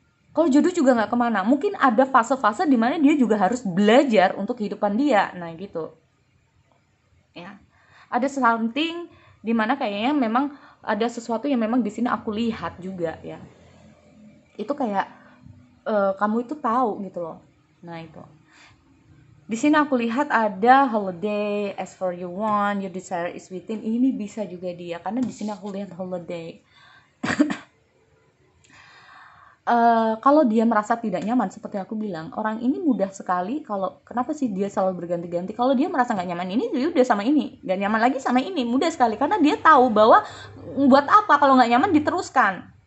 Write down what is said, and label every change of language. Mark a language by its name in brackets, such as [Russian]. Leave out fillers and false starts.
[Indonesian] Kalau jodoh juga nggak kemana. Mungkin ada fase-fase di mana dia juga harus belajar untuk kehidupan dia. Nah gitu. Ya. Ada something di mana kayaknya memang ada sesuatu yang memang di sini aku lihat juga ya. Itu kayak kamu itu tahu gitu loh. Nah itu. Di sini aku lihat ada [English] holiday, as for you want, your desire is within. [Indonesian] Ini bisa juga dia karena di sini aku lihat holiday. Kalau dia merasa tidak nyaman seperti aku bilang, orang ini mudah sekali kalau kenapa sih dia selalu berganti-ganti. Kalau dia merasa nggak nyaman ini, dia udah sama ini, nggak nyaman lagi sama ini, mudah sekali karena dia tahu bahwa buat apa kalau nggak nyaman diteruskan.